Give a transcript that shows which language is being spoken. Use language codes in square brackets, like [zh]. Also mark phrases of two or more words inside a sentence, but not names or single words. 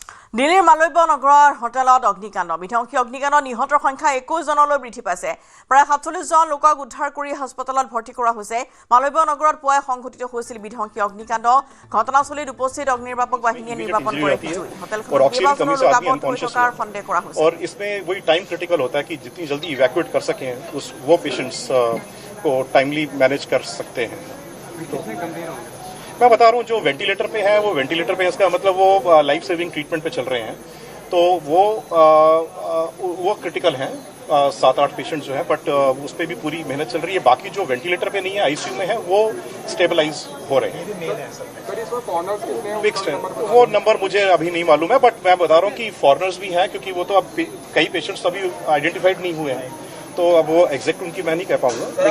[as] দিল্লীৰ মালব্য নগৰৰ হোটেলত অগ্নিকাণ্ড বিধ্বংসী অগ্নিকাণ্ডত নিহতৰ সংখ্যা 21 জনলৈ বৃদ্ধি পাইছে প্ৰায় 47 জন লোকক উদ্ধাৰ কৰি হাস্পতালত ভৰ্তি কৰা হৈছে মালব্য নগৰত পুৱাই সংঘটিত হৈছিল বিধ্বংসী অগ্নিকাণ্ড ঘটনাস্থলীত উপস্থিত অগ্নিনিৰ্বাপক বাহিনীয়ে নিৰ্বাপন কৰে হোটেলখনৰ কেইবাজনো লোক আবদ্ধ হৈ থকাৰ সন্দেহ কৰা হৈছে [hi] और इसमें वही [en] time critical [hi] होता है कि जितनी जल्दी इवैक्यूएट कर सकें वो पेशेंट्स को [en] timely manage [hi] कर सकते हैं मैं बता रहा हूँ जो वेंटिलेटर पे है वो वेंटिलेटर पे इसका मतलब वो [en] life saving treatment [hi] पे चल रहे हैं तो वो क्रिटिकल हैं 7-8 पेशेंट जो हैं बट उस पर भी पूरी मेहनत चल रही है बाकी जो वेंटिलेटर पे नहीं है आईसीयू में है वो स्टेबलाइज हो रहे हैं फिक्स्ड है वो नंबर मुझे अभी नहीं मालूम है बट मैं बता रहा हूँ कि फॉरेनर्स भी हैं क्योंकि वो तो अब कई पेशेंट्स अभी आइडेंटिफाइड नहीं हुए हैं तो अब वो एग्जैक्ट उनकी मैं नहीं कह पाऊंगा